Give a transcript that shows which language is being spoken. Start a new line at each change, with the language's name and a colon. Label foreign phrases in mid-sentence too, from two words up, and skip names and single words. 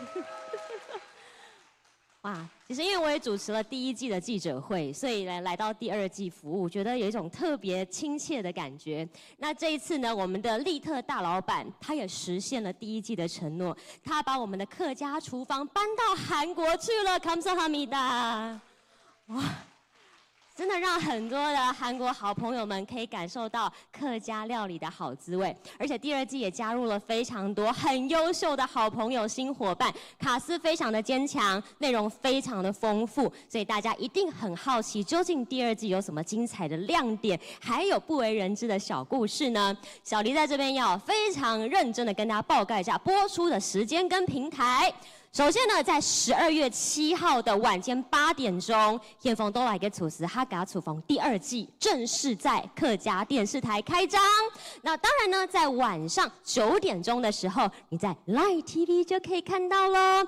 Chinese: 哇，其實因為我也主持了第1季的記者會，所以來到第2季服務，覺得有一種特別親切的感覺。那這一次呢，我們的利特大老闆他也實現了第1季的承諾，他把我們的客家廚房搬到韓國去了，감사합니다。哇！真的讓很多的韓國好朋友們可以感受到客家料理的好滋味，而且第2季也加入了非常多很優秀的好朋友新夥伴，卡司非常的堅強，內容非常的豐富，所以大家一定很好奇，究竟第2季有什麼精彩的亮點，還有不為人知的小故事呢？小黎在這邊要非常認真的跟大家報告一下播出的時間跟平台。首先呢，在12月7號的晚間8點鐘，現房都來嘅廚師客家廚房第2季正式在客家電視台開張。那當然呢，在晚上9點鐘的時候，你在 Line TV 就可以看到咯。